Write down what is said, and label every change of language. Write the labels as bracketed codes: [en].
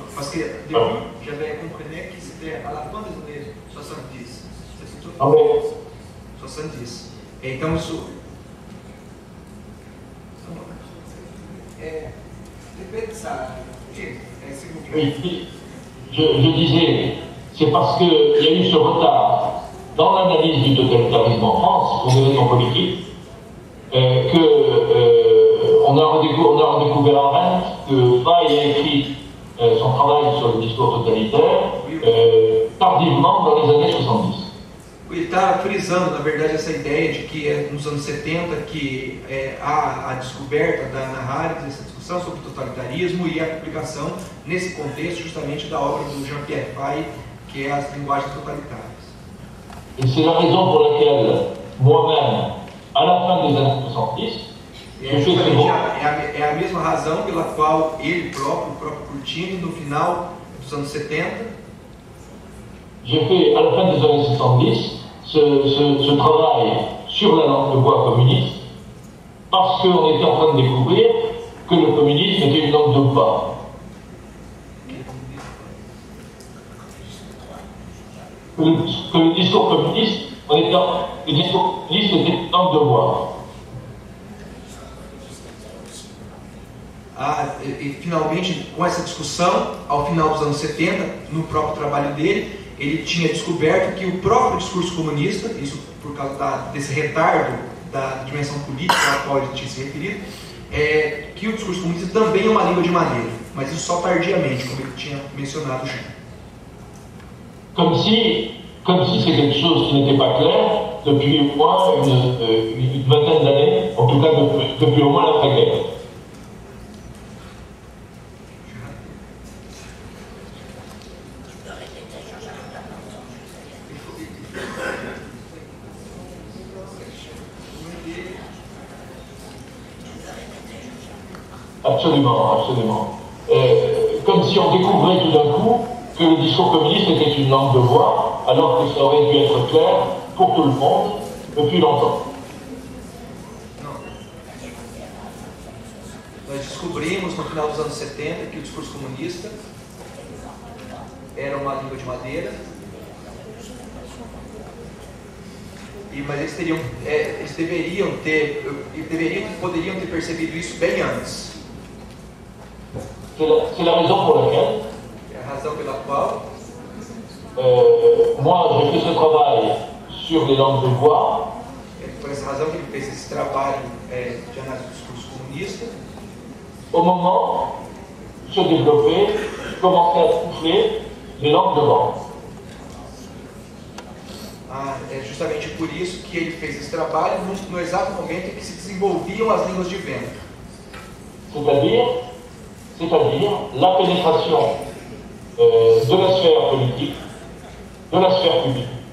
[fr] Parce que début, j'avais compris que c'était à la fin des années 70. Ah oui. 70. [pt] Então isso depende, sabe? [fr] Oui, je disais, c'est parce qu'il y a eu ce retard dans l'analyse du totalitarisme en France, pour des raisons politiques, on a redécouvert Arendt, que Faye a écrit son travail sur le discours totalitaire tardivement dans les années 70. [pt] Ele está frisando, na verdade, essa ideia de que é nos anos 70 que há a descoberta da Hannah Arendt, essa discussão sobre o totalitarismo e a publicação, nesse contexto, justamente da obra do Jean-Pierre Faye, que é As Linguagens Totalitárias. [fr] Et c'est la raison pour laquelle, moi-même, à la fin des années 70, [pt] é a mesma razão pela qual ele próprio, o próprio Coutinho, no final dos anos 70, [fr] j'ai fait, à la fin des années 70, ce travail sur la langue de bois communiste, parce qu'on était en train de découvrir que le communisme était une langue de bois. Que le discours communiste, le discours communiste était une langue de bois. [pt] E finalmente, com essa discussão, ao final dos anos 70, no próprio trabalho dele, ele tinha descoberto que o próprio discurso comunista, isso por causa desse retardo da dimensão política à qual ele tinha se referido, que o discurso comunista também é uma língua de madeira. mas isso só tardiamente, como ele tinha mencionado já. [fr] Comme si c'est quelque chose qui n'était pas clair depuis au moins une vingtaine d'années, en tout cas depuis au moins l'après-guerre. Absolument, absolument. Comme si on découvrait tout d'un coup que le discours communiste était une langue de bois, alors que ça aurait dû être clair pour tout le monde depuis longtemps. [pt] Nós descobrimos no final dos anos 70 que o discurso comunista era uma língua de madeira, mas eles poderiam ter percebido isso bem antes. [fr] C'est la raison pour laquelle [pt] A razão pela qual [fr] moi j'ai fait ce travail sur les langues de bois. [pt] É por essa razão que ele fez esse trabalho de análise do discurso comunista. [fr] Au moment où se développait, commençaient à souffler les langues de bois. [pt] É justamente por isso que ele fez esse trabalho no exato momento em que se desenvolviam as línguas de vento. [fr] C'est-à-dire la pénétration de la sphère politique, de la sphère publique.